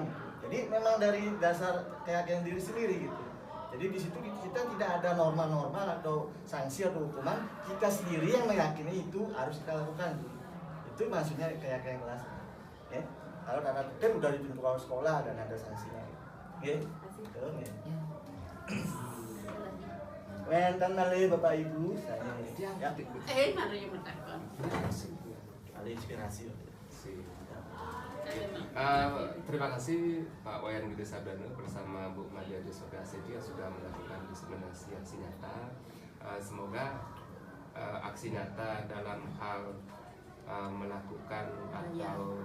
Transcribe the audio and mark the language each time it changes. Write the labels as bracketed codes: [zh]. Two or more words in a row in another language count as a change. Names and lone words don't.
[id] Jadi memang dari dasar keyakinan diri sendiri gitu. Jadi di situ kita tidak ada norma-norma atau sanksi atau hukuman, kita sendiri yang meyakini itu harus kita lakukan. Itu maksudnya keyakinan kelas. Ya. Kalau tata tertib udah dibentuk oleh sekolah dan ada sanksinya. Oke. Betul ya. [ban] Wenten malih [id] Bapak Ibu, saya ya. Mana yang mentakon? Ada inspirasi. Terima kasih Pak Wayan Gede Sabdana bersama Bu Madia Desopia Seti yang sudah melakukan diseminasi aksi nyata. Semoga aksi nyata dalam hal melakukan atau